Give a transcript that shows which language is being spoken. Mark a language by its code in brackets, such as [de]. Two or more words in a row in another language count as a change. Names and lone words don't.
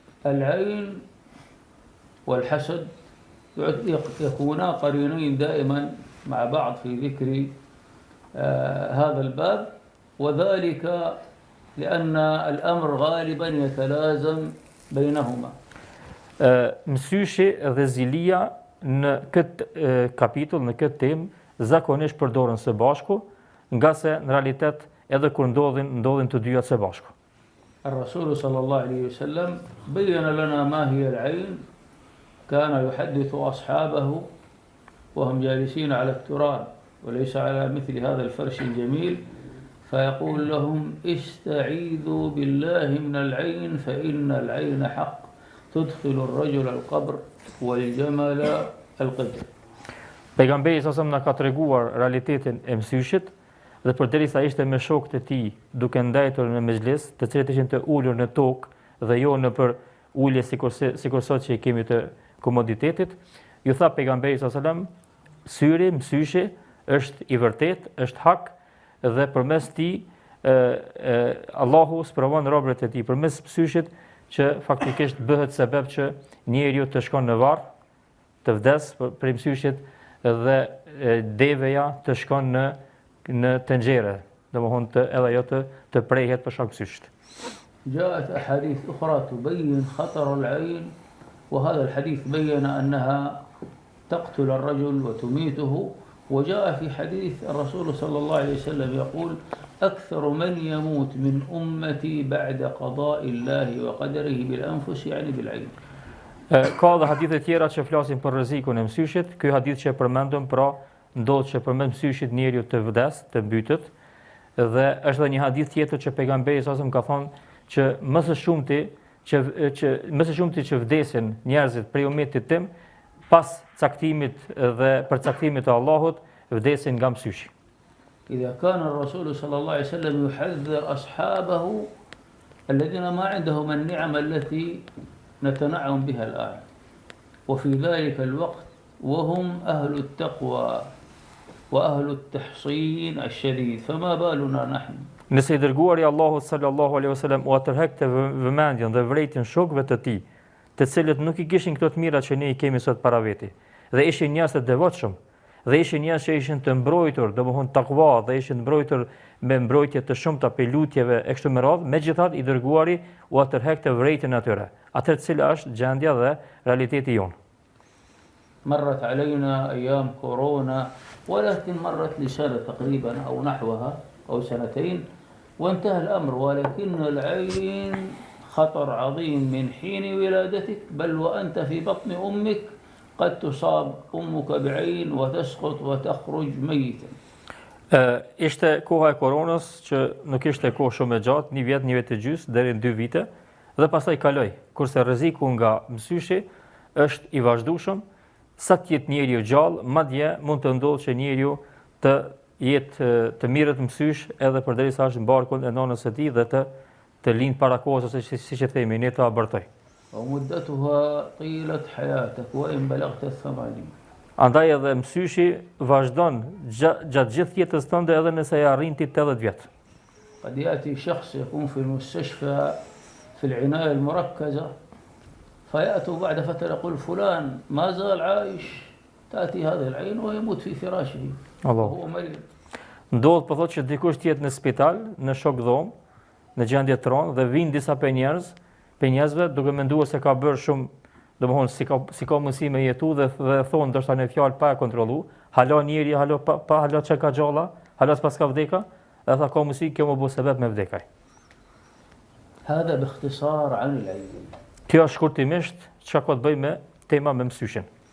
[ar] العين والحسد يكونا قرينين دائما مع بعض في ذكر هذا الباب، وذلك لأن الأمر غالبا يتلازم بينهما. [sq] Mësyshi dhe zilia në këtë kapitull, në këtë temë, zakonisht përdoren së bashku, nga se në realitet edhe kur ndodhin të dyja së bashku. [ar] الرسول صلى الله عليه وسلم بين لنا ما هي العين، كان يحدث أصحابه وهم جالسين على التراب وليس على مثل هذا الفرش الجميل، فيقول لهم استعيذوا بالله من العين فإن العين حق تدخل الرجل القبر والجمل القدر. [sq] Pejgamberi sa na ka treguar realitetin e mësyshit, dhe përderisa ishte me shokët e tij duke ndajtur në mezhlis, të cilët ishin të ulur në tokë dhe jo në për ulje sikur sot që i kemi të komoditetit, ju tha pejgamberi sa syri, mësyshi është i vërtet, është hak, dhe përmes tij Allahu sprovon robërit e tij përmes mësyshit që faktikisht bëhet sebeb që njeriu të shkon në varr, të vdes për mësyshit dhe deveja të shkon në tenxhere, domethënë edhe ajo të prehet për shkak mësyshit. [ar] جاءت أحاديث أخرى تبين خطر العين، وهذا الحديث بين أنها تقتل الرجل وتميته، وجاء في حديث الرسول صلى الله عليه وسلم يقول أكثر من يموت من أمتي بعد قضاء الله وقدره بالأنفس يعني بالعين. [sq] Ka dhe hadithe tjera që flasin për rrezikun e mësyshit. Ky hadith që e përmendëm, pra ndodh që përmes mësyshit njeriu të vdes, të mbytet, dhe është edhe një hadith tjetër që pejgamberi sa ka thonë që më së shumti që vdesin njerëzit prej umetit tim pas caktimit dhe përcaktimit të Allahut vdesin nga mësyshi. [ar] إذا كان الرسول صلى الله عليه وسلم يحذر أصحابه الذين ما عندهم النعم التي نتنعم بها الآن، وفي ذلك الوقت وهم أهل التقوى وأهل التحصين الشديد، فما بالنا نحن. [sq] Nëse i dërguari Allahut [ar] صلى الله عليه وسلم [sq] u atërhekte vëmendjen dhe vrejtjen shokëve të tij, të cilët nuk i kishin këto të mira që ne i kemi sot para veti, dhe ishin njerëz të devotshëm, dhe ishin njerëz që ishin të mbrojtur, domethënë takva, dhe ishin mbrojtur me mbrojtje të shumta për lutjeve e kështu me radhë, megjithatë i dërguari u atërhekte vrejtjen atyre. Atë cila është gjendja dhe realiteti jonë. [ar] مرت علينا أيام كورونا، ولكن مرت لسنة تقريبا أو نحوها أو سنتين وانتهى الأمر، ولكن العين خطر عظيم من حين ولادتك، بل وأنت في بطن أمك قد تصاب أمك بعين وتسقط وتخرج ميتا. [sq] Ishte koha e koronës që nuk ishte kohë shumë e gjatë, një vjet e gjysmë deri në 2 vite, dhe pastaj kaloi, kurse rreziku nga mësyshi është i vazhdueshëm, sa të jetë njeriu gjallë, madje mund të ndodhë që njeriu të jetë të mirët mësysh edhe përderisa është në barkun e nënës së tij dhe të lind para kohës, ose siç e themi ne, të abortoj. [ar] ومدتها طيلة حياتك وإن بلغت 80. [sq] Andaj edhe mësyshi vazhdon gjatë gjithë jetës tënde edhe nëse ja arrin ti 80 vjet. [ar] قد يأتي شخص يكون في المستشفى في العناية المركزة فيأتوا بعد فترة يقول فلان ما زال عايش، تأتي هذه العين ويموت في فراشه وهو مريض. [sq] Ndodh po thotë që dikush tjetë në spital, në shok dhomë, në gjendje të rëndë, dhe vinë disa për njerëzve duke menduar se ka bërë shumë, domethënë si ka mundësi me jetu, dhe thonë ndoshta në fjalë pa e kontrollu, hala njeri, hala që ka gjalla, hala s'pas ka vdeka, dhe tha ka mundësi kjo më bu sebeb me vdekaj. [ar] هذا باختصار عن العين. [sq] Kjo është shkurtimisht çka ka të bëjë me tema me mësyshin.